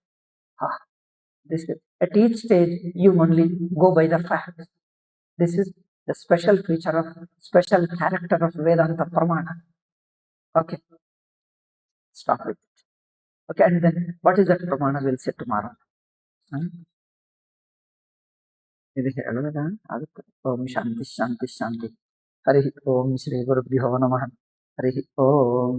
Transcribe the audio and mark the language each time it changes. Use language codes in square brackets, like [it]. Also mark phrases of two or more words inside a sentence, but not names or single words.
[en] This is, at each stage, you only go by the fact. This is the special feature of, special character of Vedanta Pramana. Okay, stop with it. Okay, and then what is that Pramana? We'll see tomorrow. [kn] ఇది ಹೇಳೋದಾ ಆಗುತ್ತೆ. [sa] ಓಂ ಶಾಂತಿ ಶಾಂತಿ ಶಾಂತಿ. ಹರಿ ಓಂ ಶ್ರೀ ಗುರುಭ್ಯೋ ನಮಃ. ಹರಿ ಓಂ.